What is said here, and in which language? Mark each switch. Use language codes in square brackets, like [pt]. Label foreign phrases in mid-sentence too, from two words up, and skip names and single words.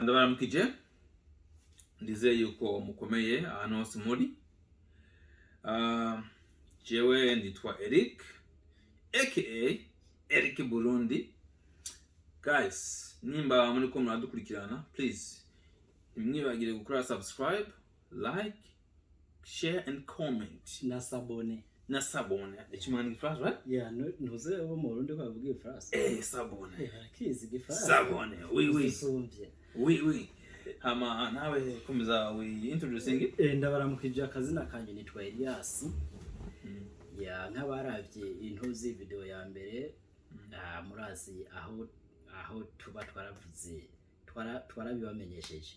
[rn] Ndabaramukije ndizeye yuko mukomeye ahantu hose muri. Jewe nditwa Eric aka Eric Burundi. Guys, nimba muri ko muradukurikirana, please nimwibagire gukora subscribe, [en] like, share and comment [rn] na sabone. Ikimana gifasha, [en] right? Yeah, [rn] ntuze wo mu Burundi ko bavuga ifrase. Sabone. Kizi gifrase. Sabone. Oui. Sumbye. [fr] Oui. [rn] Hama nawe komeza we introducing. Ndabaramukije akazina kanje nitwa Elias. Ya nkabaravye intuzi video ya mbere, murazi aho tuba twaravuze twarabibamenyesheje.